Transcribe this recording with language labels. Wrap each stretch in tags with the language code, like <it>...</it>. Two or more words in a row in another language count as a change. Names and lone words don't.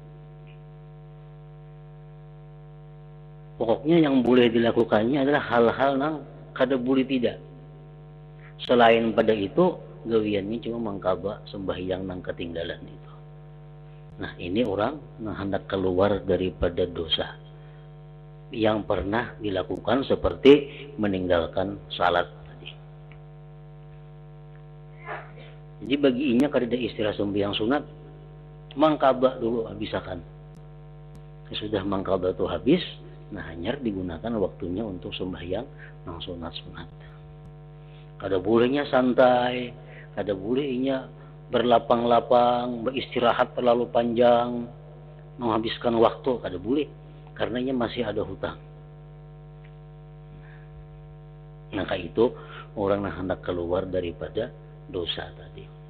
<id>Pokoknya yang boleh dilakukannya adalah hal-hal yang kada boleh tidak.</id> <bjn>Selain pada itu, gawiannya cuma mengqada sembahyang nang ketinggalan itu.</bjn> <id>Nah, ini orang yang hendak keluar daripada dosa yang pernah dilakukan, seperti meninggalkan salat tadi.</id> <bjn>Jadi baginya kada ada istilah sembahyang sunat, mengqada dulu habisakan.</bjn> <id>Sudah mengqada itu habis, nah hanya digunakan waktunya untuk sembahyang nang sunat-sunat.</id> <bjn>Kada bolehnya santai, kada bolehnya berlapang-lapang, beristirahat terlalu panjang, menghabiskan waktu, kada boleh, karenanya masih ada hutang.</bjn> <id>Maka itu orang yang hendak keluar daripada dosa tadi.</id>